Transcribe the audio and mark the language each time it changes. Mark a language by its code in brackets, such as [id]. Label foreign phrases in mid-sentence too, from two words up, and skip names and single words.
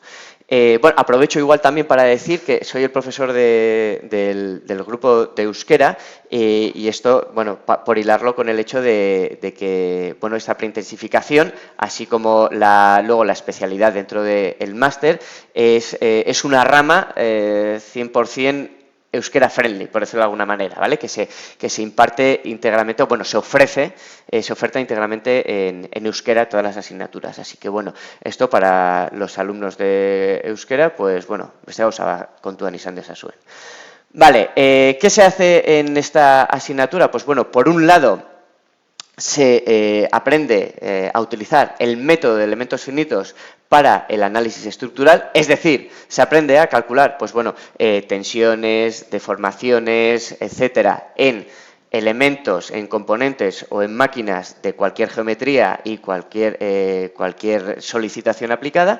[es] Bueno, aprovecho igual también para decir que soy el profesor del grupo de euskera y esto, bueno, por hilarlo con el hecho de que, bueno, esta preintensificación, así como luego la especialidad dentro del máster, es una rama 100% euskera friendly, por decirlo de alguna manera, ¿vale? Que se imparte íntegramente, o bueno, se oferta íntegramente en euskera todas las asignaturas. Así que, bueno, esto para los alumnos de euskera, pues, bueno, [eu] beste gauza kontuan izan dezazuen. [es] Vale, ¿qué se hace en esta asignatura? Pues, bueno, por un lado, se aprende a utilizar el método de elementos finitos para el análisis estructural, es decir, se aprende a calcular, pues bueno, tensiones, deformaciones, etcétera, en elementos, en componentes o en máquinas de cualquier geometría y cualquier solicitación aplicada.